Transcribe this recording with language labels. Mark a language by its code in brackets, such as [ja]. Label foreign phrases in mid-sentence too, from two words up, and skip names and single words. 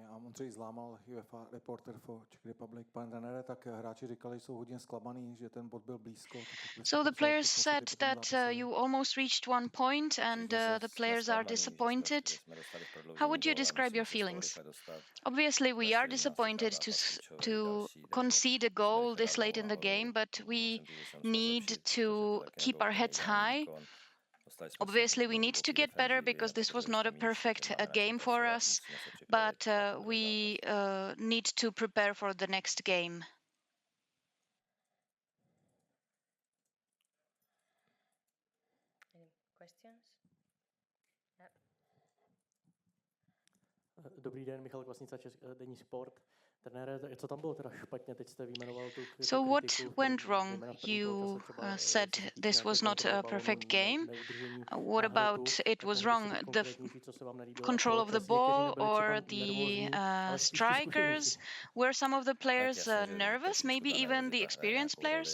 [cs] Ondřej Zlámal, [en] UEFA reporter for Czech Republic. [cs] Pane trenére, tak hráči říkali, jsou hodně zklamaný, že ten bod byl blízko. [en] So the players said that you almost reached 1 point and the players are disappointed. How would you describe your feelings? Obviously, we are disappointed to concede a goal this late in the game, but we need to keep our heads high. Obviously, we need to get better because this was not a perfect game for us, but we need to prepare for the next game. Any questions? [cs] Dobrý den, Michal Kvasnica, Deník Sport. Trenére, co tam bylo teda špatně? Teď jste vyjmenoval tu kritiku. [en] So what went wrong? You said this was not a perfect game. What about it was wrong? The control of the ball or the strikers? Were some of the players nervous? Maybe even the experienced players?